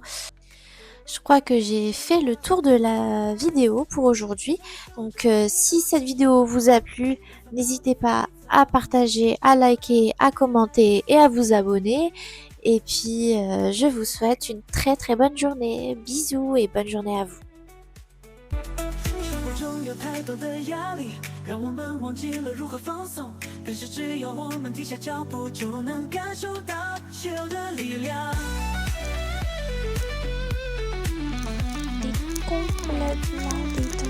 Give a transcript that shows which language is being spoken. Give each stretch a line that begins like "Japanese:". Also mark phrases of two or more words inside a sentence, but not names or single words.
French: Je crois que j'ai fait le tour de la vidéo pour aujourd'hui. Donc si cette vidéo vous a plu, n'hésitez pas à partager, à liker, à commenter et à vous abonner. Et puis je vous souhaite une très très bonne journée. Bisous et bonne journée à vous.
Chinese: 生活中有太多的压力，让我们忘记了如何放松。可是只要我们停下脚步，就能感受到自由的力量。
French: Complètement